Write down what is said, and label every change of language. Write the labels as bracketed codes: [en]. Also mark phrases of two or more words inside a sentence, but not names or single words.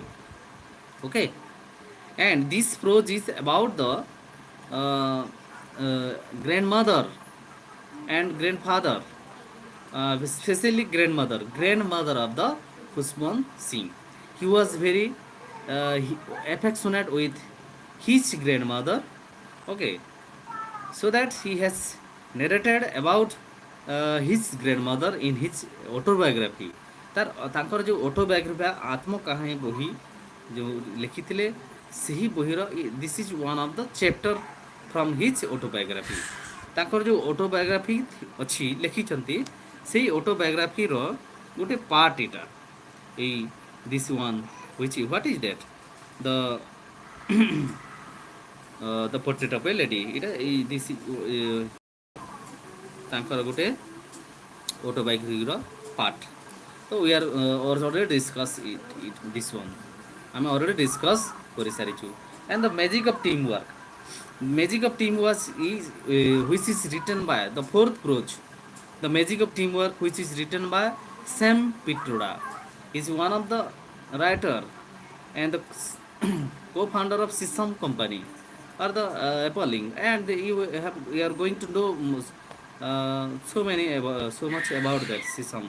[en] Okay, and this prose is about the grandmother and grandfather, especially grandmother of the Husman Singh. He was very affectionate with his grandmother. Okay, so that he has narrated about his grandmother in his autobiography. [or] ତାଙ୍କର ଯେଉଁ ଅଟୋବାୟୋଗ୍ରାଫି ଆତ୍ମକାହାଣୀ ବହି ଯେଉଁ ଲେଖିଥିଲେ, ସେହି ବହିର [en] this is one of the chapter from his autobiography. [or] ତାଙ୍କର ଯେଉଁ ଅଟୋବାୟୋଗ୍ରାଫି ଅଛି ଲେଖିଛନ୍ତି, ସେଇ ଅଟୋବାୟୋଗ୍ରାଫିର ଗୋଟେ ପାର୍ଟ ଏଇଟା, ଏଇ [en] this one which what is that the portrait of a lady. [or] ଏଇଟା ଏଇ ଦିସ୍ ତାଙ୍କର ଗୋଟେ ଅଟୋବାୟୋଗ୍ରାଫିର ପାର୍ଟ. [en] So we are already discuss this one. I am already discuss [or] କରି ସାରିଛୁ. [en] And the magic of teamwork is which is written by the fourth prose. The Magic of Teamwork, which is written by Sam Pitroda, is one of the writer and the co-founder of System Company or the appalling, and you are going to know so much about that system.